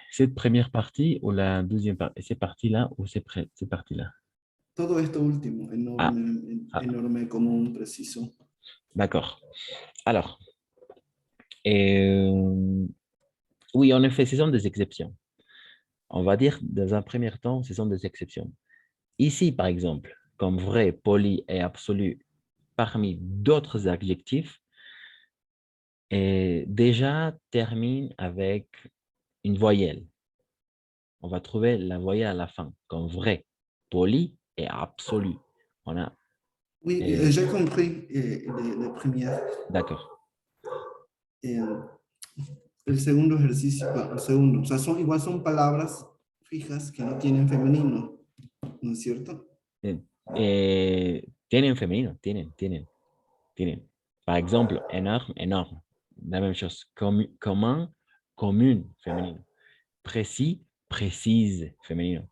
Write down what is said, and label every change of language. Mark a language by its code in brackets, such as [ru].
[fr] Cette première partie ou la deuxième partie? Ces parties-là ou ces parties-là? [es] Todo esto último, enorme, común, preciso. [fr] D'accord. Alors, oui, en effet, ce sont des exceptions. On va dire, dans un premier temps, ce sont des exceptions. Ici, par exemple, comme vrai, poli et absolu, parmi d'autres adjectifs, déjà termine avec une voyelle. On va trouver la voyelle à la fin, comme vrai, poli et absolu. On a, oui, j'ai compris la première. D'accord. [es] El segundo ejercicio, el segundo, o sea, igual son palabras fijas que no tienen femenino, ¿no es cierto? Tienen femenino, tienen. [fr] Par exemple, énorme, énorme. La même chose. Commun, commune, féminin. Précis, précise, féminin.